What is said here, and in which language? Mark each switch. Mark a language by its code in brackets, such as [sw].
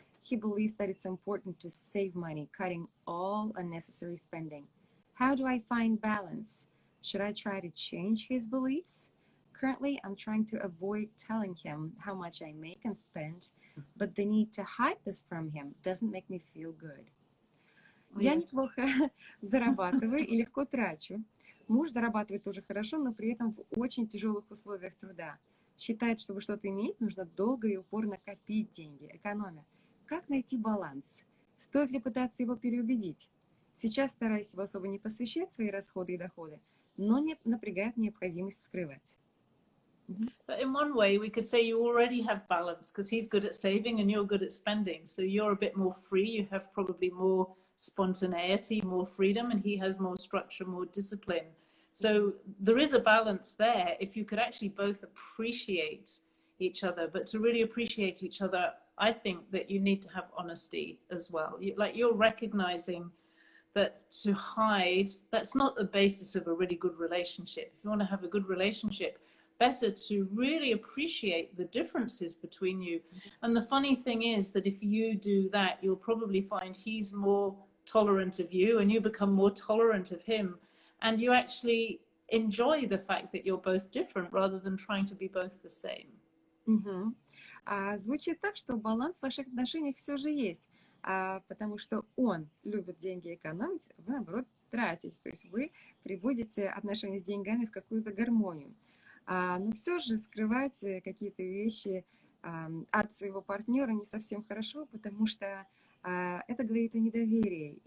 [en] He believes that it's important to save money, cutting all unnecessary spending. How do I find balance? Should I try to change his beliefs? Currently, I'm trying to avoid telling him how much I make and spend, but the need to hide this from him doesn't make me feel good. [ru] Я неплохо зарабатываю и легко трачу. Муж зарабатывает тоже хорошо, но при этом в очень тяжелых условиях труда. Считает, чтобы что-то иметь, нужно долго и упорно копить деньги, экономя. Как найти баланс? Стоит ли пытаться его переубедить? Сейчас стараюсь его особо не посвящать в свои расходы и доходы, но не напрягает необходимость скрывать. [en] But in one way, we could say you already have balance, because he's good at saving and you're good at spending. So you're a bit more free. You have probably more spontaneity, more freedom, and he has more structure, more discipline. So there is a balance there if you could actually both appreciate each other, but to really appreciate each other, I think that you need to have honesty as well. Like you're recognizing that to hide, that's not the basis of a really good relationship. If you want to have a good relationship, better to really appreciate the differences between you. And the funny thing is that if you do that, you'll probably find he's more tolerant of you and you become more tolerant of him. And you actually enjoy the fact that you're both different rather than trying to be both the same. Мгм. [ru] Звучит так, что баланс в ваших отношениях все же есть, потому что он любит деньги экономить, вы, наоборот, тратите. То есть вы приводите отношения с деньгами в какую-то гармонию. Но все же скрывать какие-то вещи от своего партнера не совсем хорошо, потому что это говорит о недоверии.